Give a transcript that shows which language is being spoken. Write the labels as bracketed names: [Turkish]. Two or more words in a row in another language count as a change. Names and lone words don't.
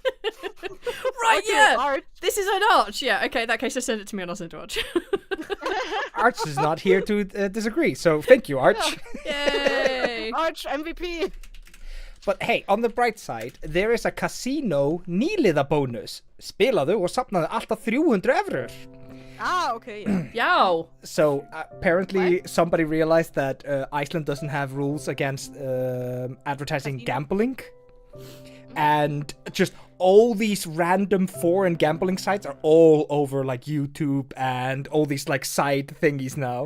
[English] Right, yeah. Arch. This is an Arch. Yeah, okay, in that case, just send it to me and I'll send it to Arch. Arch is not here to disagree, so thank you, Arch. Yay! Arch MVP. But hey, on the bright side, there is a casino nýliða bonus. [Icelandic] Spilaðu og safnaðu alltaf 300 evrur. [English] Ah, okay, yeah. Yow! So apparently somebody realized that Iceland doesn't have rules against advertising gambling. And just all these random foreign gambling sites are all over like YouTube and all these like side thingies now.